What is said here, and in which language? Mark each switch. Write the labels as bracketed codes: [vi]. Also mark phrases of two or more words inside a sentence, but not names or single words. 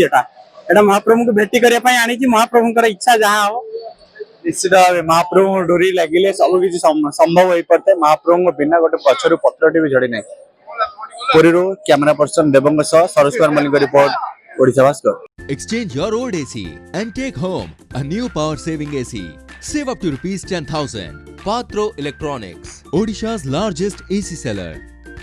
[or] ଏଟା ମହାପ୍ରଭୁଙ୍କୁ ଭେଟି କରିବା ପାଇଁ ଆଣିଛି। ମହାପ୍ରଭୁଙ୍କର ଇଚ୍ଛା ଯାହା ହବ। ନିଶ୍ଚିତ ଭାବେ ମହାପ୍ରଭୁଙ୍କ ଡୋରି ଲାଗିଲେ ସବୁ କିଛି ସମ୍ଭବ ହେଇପାରିଥାଏ। ମହାପ୍ରଭୁଙ୍କ ବିନା ଗୋଟେ ଗଛରୁ ପତ୍ରଟି ବି ଝଡି ନାହିଁ। ପୁରୀରୁ କ୍ୟାମେରା ପର୍ସନ ଦେବଙ୍କ ସହ ସରୋଜ କୁମାର ମଲ୍ଲିକ ରିପୋର୍ଟ, ଓଡ଼ିଶା ଭାସ୍କର। [en] Exchange your old AC and take home a new power-saving AC. Save up to rupees 10,000. Patro Electronics, Odisha's largest AC seller.